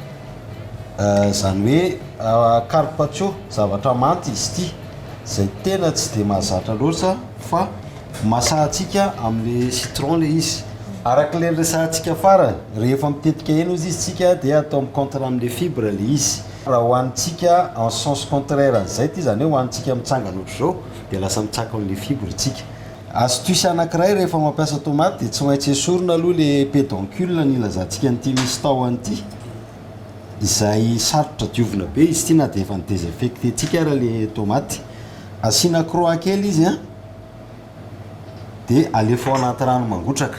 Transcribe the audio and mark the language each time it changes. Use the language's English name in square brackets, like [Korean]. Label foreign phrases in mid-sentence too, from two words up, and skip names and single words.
[Malagasy] zany hoe carpaccio zavatra manty izy ity zay tena tsy dia mahazatra loatra fa masahantsika amin'le citron le izy arak'le resahantsika farany rehefa mitetika eny ozy izy tsika dia atao micontre amin'le fibre le izy raha hohanitsika [French] en sens contraire [Malagasy] an'izay ty zany hoe hohanitsika mitsangana ohatr'izao dia lasa mitsaka amin'le fibre tsika. Astuce anankiray rehefa mampiasa tomate dia tsy maintsy esorina aloha le pédoncule ny ilazantsika n'ity misy tahony ity izay sarotra diovina be izy ty na dia efa ny-désinfecté tsika raha le tomaty asiana croix kely izy dia alefa ao anaty rano mangotraka.